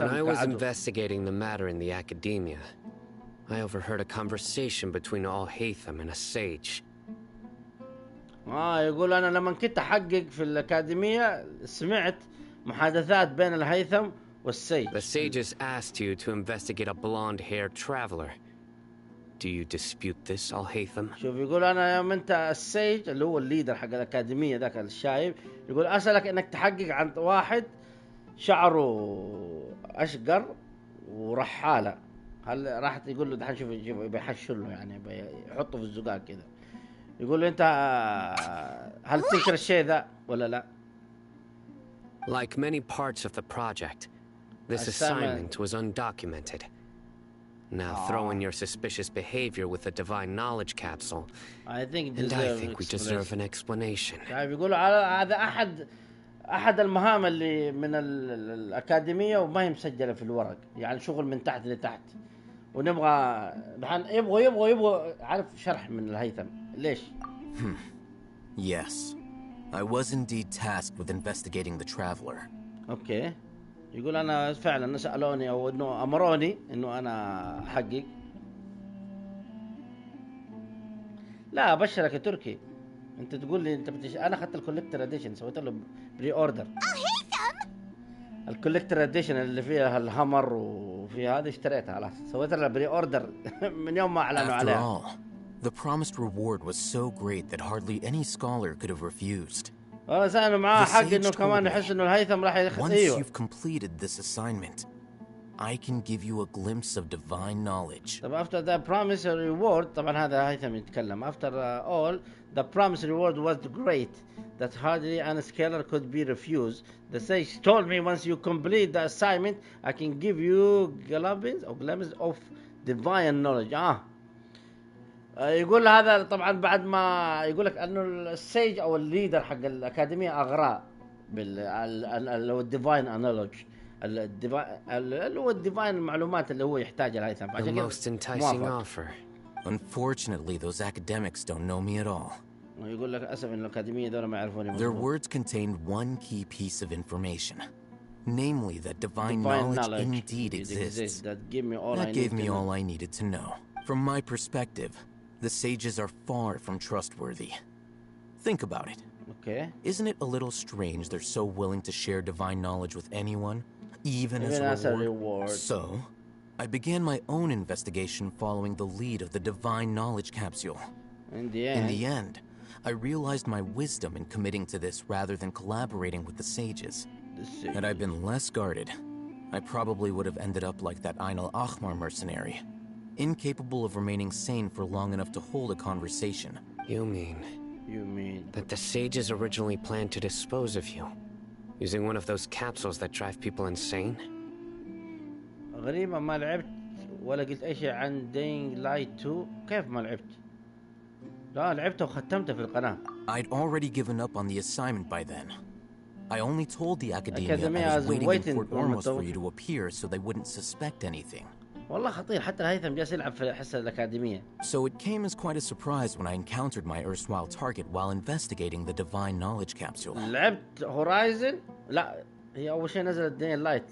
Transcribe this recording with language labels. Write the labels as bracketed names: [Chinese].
[Arabic] كعدو؟ [English] When I was investigating the matter in the academia, I overheard a conversation between all Haytham and a sage. [Arabic] يقول أنا لما كنت أحقق في الأكاديمية سمعت محادثات بين الهيثم والسيج. [English] The sages asked you to investigate a blonde-haired traveler. Do you dispute this, Al-Haytham? [Arabic] شوف يقول أنا يوم أنت السيج اللي هو الليدر حق الأكاديمية ذاك الشايب يقول أسألك إنك تحقق عن واحد شعره أشقر ورحالة هل راح يقول له دحين شوف بيحشر له يعني بيحطه في الزقاق كذا يقول له انت هل تنكر الشيء ذا ولا لا؟ [English] Like many parts of the project, this assignment was undocumented. Now throw in your suspicious behavior with the divine knowledge capsule, I think we deserve an explanation. [Arabic] يقولوا هذا أحد المهام اللي من الأكاديمية وما هي مسجلة في الورق، يعني شغل من تحت لتحت، ونبغى دحين يبغوا عارف شرح من الهيثم ليش؟ [English] Yes, I was indeed tasked with investigating the traveler. Okay. [Arabic] يقول أنا فعلا سألوني أو إنه أمروني إنه أنا أحقق. لا أبشرك يا تركي، أنت تقول لي أنت أنا أخذت الكوليكتر اديشن سويت له بري أوردر. الكوليكتر اديشن اللي فيها الهامر وفيها هذه اشتريتها خلاص، سويت لها بري أوردر من يوم ما أعلنوا عليها. [English] After all, the promised reward was so great that hardly any scholar could have refused. [Arabic] والله معاه حق إنه كمان يحس إنه الهيثم راح ياخذ. [English] Once you've completed this assignment, I can give you a glimpse of divine knowledge. [Arabic] طب [English] after the promised reward [Arabic] طبعا هذا هيثم يتكلم. [English] After all, the promised reward was great that hardly any scholar could be refused. The sage told me once you complete the assignment, I can give you glimpses of divine knowledge. [Arabic] يقول هذا طبعا بعد ما يقول لك انه السيج او الليدر حق الاكاديميه اغراه اللي هو الديفاين انالوج اللي هو الديفاين المعلومات اللي هو يحتاجها الهيثم. عشان كذا [English] Unfortunately, those academics don't know me at all. [Arabic] يقول لك اسف ان الاكاديميه دول ما يعرفوني. [English] Their words contained one key piece of information, namely that divine knowledge indeed exists. That gave me all I needed to know. From my perspective, the sages are far from trustworthy. Think about it. Okay. Isn't it a little strange they're so willing to share divine knowledge with anyone, even as a reward? So, I began my own investigation following the lead of the divine knowledge capsule. In the end, I realized my wisdom in committing to this rather than collaborating with the sages. Had I been less guarded, I probably would have ended up like that Ainul Ahmar mercenary, incapable of remaining sane for long enough to hold a conversation. You mean that the sages originally planned to dispose of you, using one of those capsules that drive people insane? [Arabic] غريبة ما لعبت ولا قلت أي شيء عن Dying Light 2. كيف ما لعبت؟ لا لعبته وختمته في القناة. [English] I'd already given up on the assignment by then. I only told the academia I was waiting in Fort Ormos for you to appear so they wouldn't suspect anything. [Arabic] والله خطير حتى الهيثم جالس يلعب في حصة الأكاديمية. [English] So it came as quite a surprise when I encountered my erstwhile target while investigating the divine knowledge capsule. [Arabic] لعبت هورايزن؟ لا هي أول شيء نزلت داين لايت.